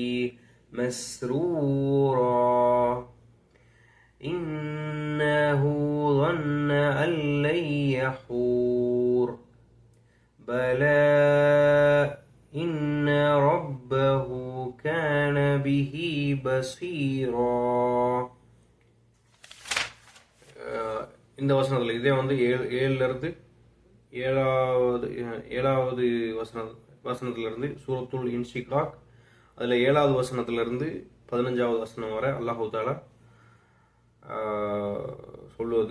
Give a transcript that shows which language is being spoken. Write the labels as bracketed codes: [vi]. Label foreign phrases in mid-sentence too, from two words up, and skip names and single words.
[ar] مسرورا إنه ظن أن لن يحور بلى إن ربه كان به بصيرا. [ta] இந்த வசனத்தில் இதே வந்து 7லிருந்து 7வது வசனத்திலிருந்து சூரத்துல் இன்ஷிகாக், அதில் 7வது வசனத்திலிருந்து 15வது வசனம் வரை [ar] الله تعالى [ta] சொல்லுவது.